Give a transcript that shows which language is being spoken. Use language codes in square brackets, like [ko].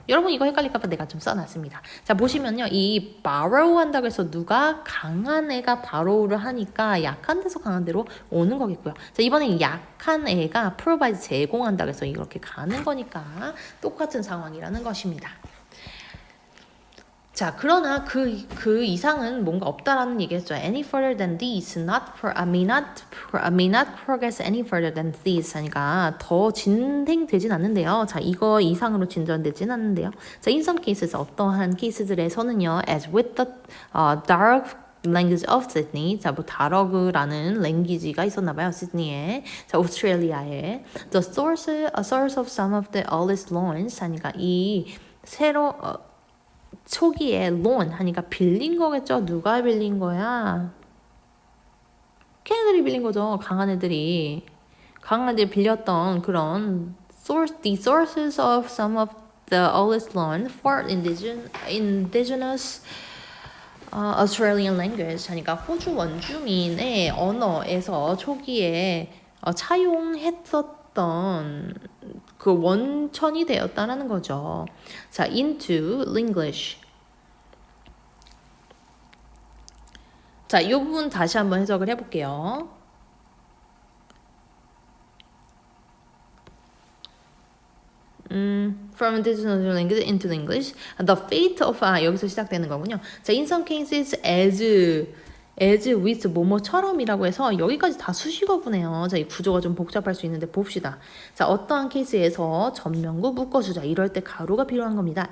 [ko] 여러분 이거 헷갈릴까 봐 내가 좀 써놨습니다. 자, 보시면요. 이 borrow 한다고 해서 누가 강한 애가 borrow를 하니까 약한 데서 강한 데로 오는 거겠고요. 자, 이번엔 약한 애가 provide 제공한다고 해서 이렇게 가는 거니까 똑같은 상황이라는 것입니다. 자, 그러나 그 이상은 뭔가 없다라는 얘기했죠. [en] Any further than these, may not progress any further than these. [ko] 하니까 더 진행되진 않는데요. 자, 이거 이상으로 진전되진 않는데요. [en] 자, in some cases [ko] 어떠한 케이스들에서는요, [en] as with the dark language of Sydney. [ko] 자, 뭐 다러그라는 랭귀지가 있었나봐요. 시드니에. 자, 오스트레일리아에. [en] The source of some of the earliest loans. [ko] 하니까 이 초기에 loan 하니까 빌린 거겠죠. 누가 빌린 거야? 걔네들이 빌린 거죠. 강한 애들이 빌렸던 그런 [en] the sources of some of the oldest loans for indigenous Australian language [ko] 하니까 호주 원주민의 언어에서 초기에 차용했었던 그 원천이 되었다는 거죠. [en] 자, into English. [ko] 자, 이 부분 다시 한번 해석을 해볼게요. [en] From indigenous language into English. The fate of [ko] 여기서 시작되는 거군요. 자, [en] in some cases as with [ko] 뭐뭐처럼이라고 해서 여기까지 다 수식어구네요. 자, 이 구조가 좀 복잡할 수 있는데 봅시다. 자, 어떠한 케이스에서 전명구 묶어주자. 이럴 때 가로가 필요한 겁니다.